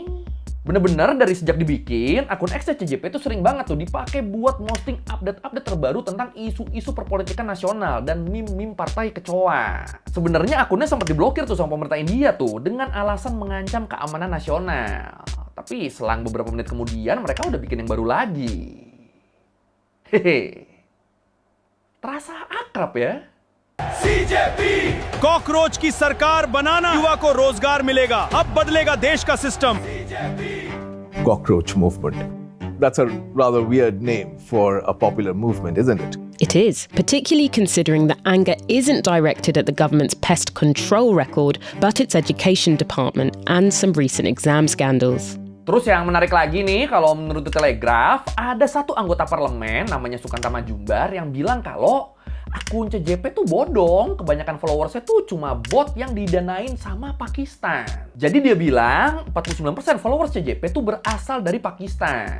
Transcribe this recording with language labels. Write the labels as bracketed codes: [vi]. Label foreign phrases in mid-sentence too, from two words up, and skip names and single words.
[id] Bener-bener dari sejak dibikin, akun X CJP itu sering banget tuh dipakai buat posting update-update terbaru tentang isu-isu perpolitikan nasional dan meme-meme partai kecoa. Sebenarnya akunnya sempat diblokir tuh sama pemerintah India tuh dengan alasan mengancam keamanan nasional. Tapi selang beberapa menit kemudian mereka udah bikin yang baru lagi. Hehe. Terasa akrab ya? [hi] सीजेपी कॉकरोच की सरकार बनाना युवा को रोजगार मिलेगा अब बदलेगा देश का सिस्टम [en] cockroach movement. That's a rather weird name for a popular movement, isn't it? It is, particularly considering that anger isn't directed at the government's pest control record, but its education department and some recent exam scandals. [id] Terus yang menarik lagi nih, kalau menurut The Telegraph, ada satu anggota parlemen namanya Sukanta Majumbar yang bilang kalau akun CJP tuh bodong, kebanyakan followersnya tuh cuma bot yang didanain sama Pakistan. Jadi dia bilang 49% followers CJP tuh berasal dari Pakistan.